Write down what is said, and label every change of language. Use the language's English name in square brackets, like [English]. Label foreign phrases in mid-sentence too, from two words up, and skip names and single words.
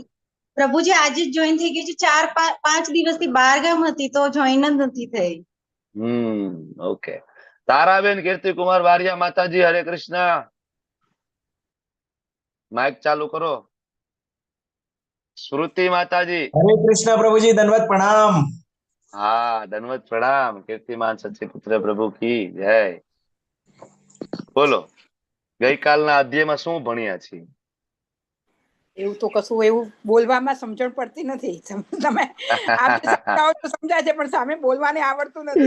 [Gujarati] પ્રભુજી આજે જ જોઈન થઈ ગઈ છે 4-5 દિવસથી બહાર ગામ હતી તો જોઈન જ નથી થઈ ઓકે તારાબેન કીર્તિકુમાર વારિયા માતાજી હરે કૃષ્ણ માઇક ચાલુ કરો શ્રુતિ માતાજી [Hindi] हरे कृष्णा प्रभु जी दंडवत प्रणाम [Gujarati] હા દંડવત પ્રણામ કીર્તિમાન સચ્ચિપુત્ર [Hindi] प्रभु की जय बोलो [Gujarati] ગઈકાલના અધ્યાયમાં શું ભણ્યા છીએ એવું તો કશું એવું બોલવામાં સમજણ પડતી નથી તમે આપ જે સમજાવો તો સમજાય છે પણ સામે બોલવાને આવડતું નથી